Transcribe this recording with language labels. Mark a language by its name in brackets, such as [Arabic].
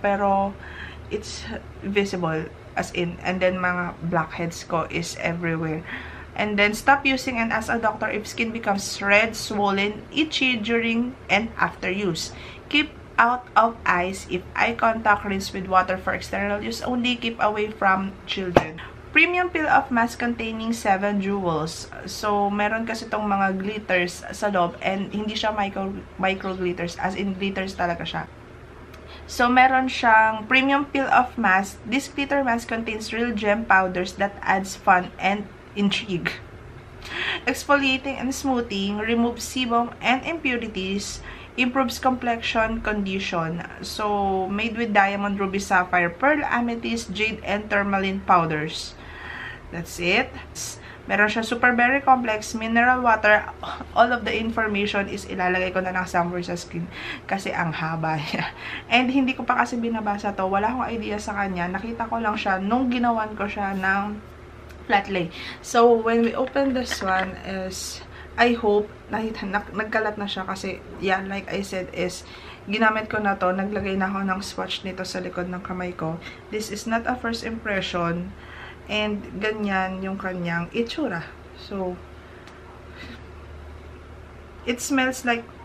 [English] Pero, it's visible. As in, and then mga blackheads ko is everywhere. And then, stop using and ask a doctor if skin becomes red, swollen, itchy during and after use. Keep out of eyes if eye contact, rinse with water for external use only. Keep away from children. Premium peel-off mask containing 7 jewels. [Filipino] So, meron kasi itong mga glitters sa loob and hindi siya micro glitters, as in glitters talaga siya. [English] So, [Filipino] meron siyang [English] premium peel-off mask. This glitter mask contains real gem powders that adds fun and intrigue. Exfoliating and smoothing, removes sebum and impurities, improves complexion condition. So, made with diamond, ruby, sapphire, pearl, amethyst, jade, and tourmaline powders. That's it. [Filipino] Meron siya [English] super berry complex, mineral water. All of the information is [Filipino] ilalagay ko na lang somewhere sa screen kasi ang haba niya. And hindi ko pa kasi binabasa to. Wala akong idea sa kanya. Nakita ko lang siya nung ginawan ko siya ng flat lay. [English] So, when we open this one is, I hope, [Filipino] nagkalat na siya kasi, [English] yeah, like I said, is, [Filipino] ginamit ko na to, naglagay na ako ng swatch nito sa likod ng kamay ko. [English] This is not a first impression, and [Filipino] ganyan yung kanyang itsura. [English] So, it smells like